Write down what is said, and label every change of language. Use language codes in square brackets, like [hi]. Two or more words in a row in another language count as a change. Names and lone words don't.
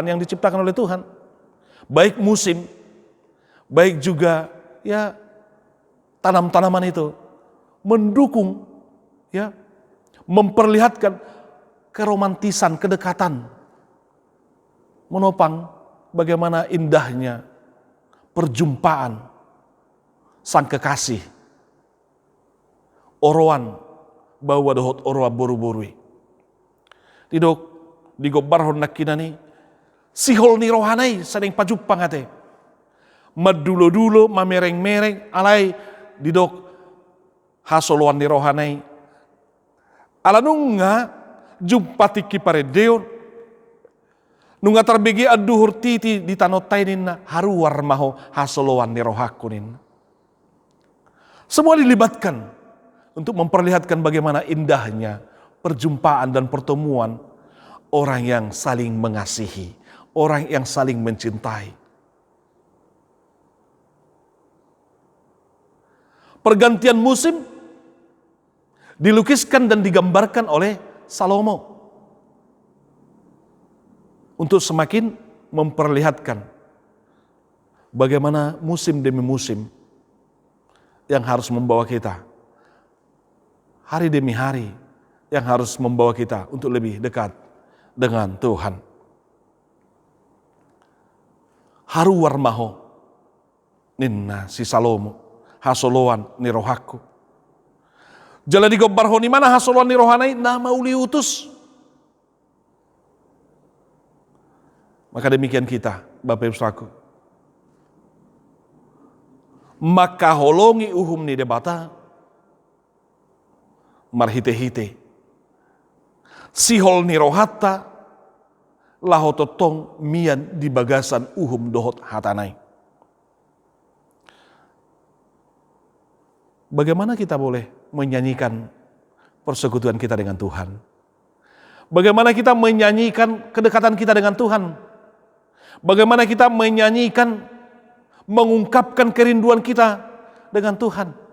[id] yang diciptakan oleh Tuhan, baik musim, baik juga ya tanam-tanaman itu mendukung ya, memperlihatkan keromantisan, kedekatan, menopang bagaimana indahnya perjumpaan sang kekasih [bbc] orowan bawa dohot oroa boru-borui. Tidok digobarhon nakinani sihol ni rohanai sadeng pajupang ate. Madulo-dulo mamereng-mereng alai didok hasoloan ni rohanai. Alanunga jumpati kiparedeo nunga terbegi aduhur titi di tanotainin haruar maho hasoloan ni rohakunin. [id] Semua dilibatkan untuk memperlihatkan bagaimana indahnya perjumpaan dan pertemuan orang yang saling mengasihi, orang yang saling mencintai. Pergantian musim dilukiskan dan digambarkan oleh Salomo untuk semakin memperlihatkan bagaimana musim demi musim yang harus membawa kita hari demi hari, yang harus membawa kita untuk lebih dekat dengan Tuhan. [bbc] Haruar maho ninna si Salomo hasoloan ni rohaku. Jala digobar honi mana hasoloan ni rohanai nama uli utus. [id] Maka demikian kita Bapak Ibu Saudaraku. [bbc] Maka holongi uhum ni debata marhite-hite sihol ni rohata lahototong mian di bagasan uhum dohot hatanai. [id] Bagaimana kita boleh menyanyikan persekutuan kita dengan Tuhan? Bagaimana kita menyanyikan kedekatan kita dengan Tuhan? Bagaimana kita menyanyikan, mengungkapkan kerinduan kita dengan Tuhan?